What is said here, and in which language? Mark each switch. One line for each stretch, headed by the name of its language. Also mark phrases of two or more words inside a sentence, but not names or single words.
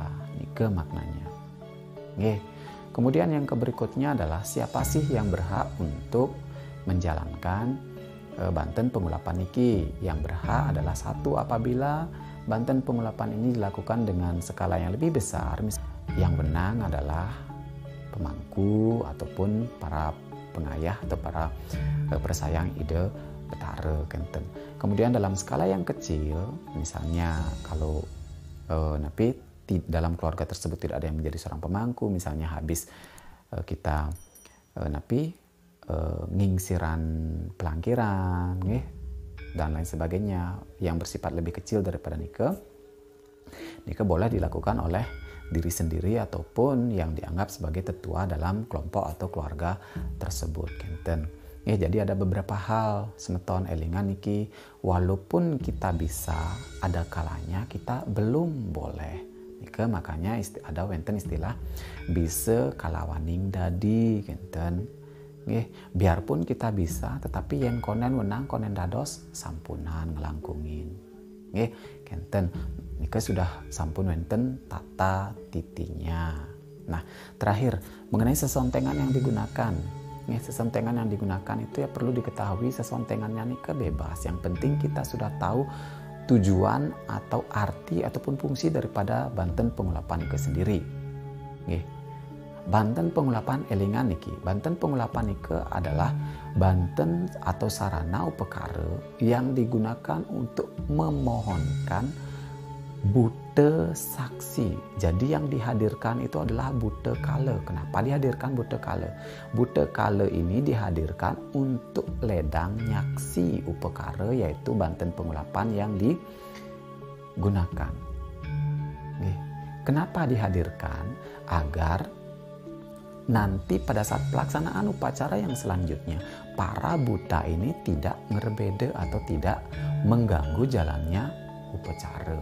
Indonesian: Nike maknanya. Kemudian yang berikutnya adalah siapa sih yang berhak untuk menjalankan Banten Pengulapan niki? Yang berhak adalah satu, apabila Banten Pengulapan ini dilakukan dengan skala yang lebih besar. Yang benang adalah pemangku ataupun para pengayah atau para persayang
Balinese: ide betara kenten.
Indonesian: Kemudian dalam skala yang kecil, misalnya kalau napi dalam keluarga tersebut tidak ada yang menjadi seorang pemangku, misalnya habis kita ngingsiran pelangkiran dan lain sebagainya yang bersifat lebih kecil daripada nike boleh dilakukan oleh diri sendiri ataupun yang dianggap sebagai tetua dalam kelompok atau keluarga tersebut kenten. Jadi ada beberapa hal
Balinese: semeton elingan niki,
Indonesian: walaupun kita bisa, ada kalanya kita belum boleh. Makanya ada
Balinese: wenten istilah bisa kalawaning dadi kenten.
Indonesian: Biarpun kita bisa, tetapi
Balinese: yen konen wenang konen dados sampunan ngelangkungin. Kenten nika sudah sampun wenten tata titinya.
Indonesian: Nah, terakhir mengenai sesontengan yang digunakan. Sesontengan yang digunakan itu ya perlu diketahui sesontengannya nika bebas. Yang penting kita sudah tahu tujuan atau arti ataupun fungsi daripada Banten Pengulapan nike sendiri. Banten Pengulapan
Balinese: elingan niki.
Indonesian: Banten Pengulapan nike adalah banten atau sarana upekara yang digunakan untuk memohonkan bute saksi. Jadi yang dihadirkan itu adalah bute kala. Kenapa dihadirkan bute kala? Bute kala ini dihadirkan untuk
Balinese: ledang nyaksi
Indonesian: upekara, yaitu Banten Pengulapan yang digunakan. Kenapa dihadirkan? Agar nanti pada saat pelaksanaan upacara yang selanjutnya, para buta ini tidak ngerbede atau tidak mengganggu jalannya upacara.